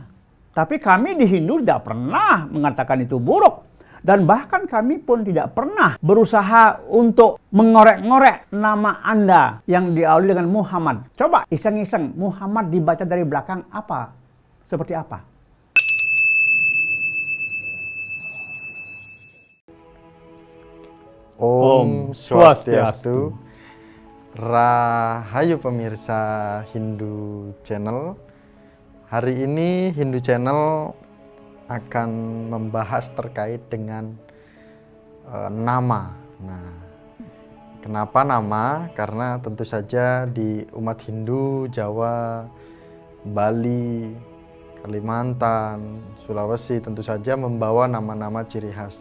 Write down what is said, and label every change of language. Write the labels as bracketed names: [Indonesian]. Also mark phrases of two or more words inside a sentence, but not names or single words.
[Indonesian] Tapi kami di Hindu tidak pernah mengatakan itu buruk. Dan bahkan kami pun tidak pernah berusaha untuk mengorek-ngorek nama Anda yang diawali dengan Muhammad. Coba iseng-iseng, Muhammad dibaca dari belakang apa? Seperti apa? [Sanskrit] Om Swastiastu. [Indonesian] Rahayu pemirsa Hindu Channel. Hari ini Hindu Channel akan membahas terkait dengan nama. Nah, kenapa nama? Karena tentu saja di umat Hindu, Jawa, Bali, Kalimantan, Sulawesi tentu saja membawa nama-nama ciri khas.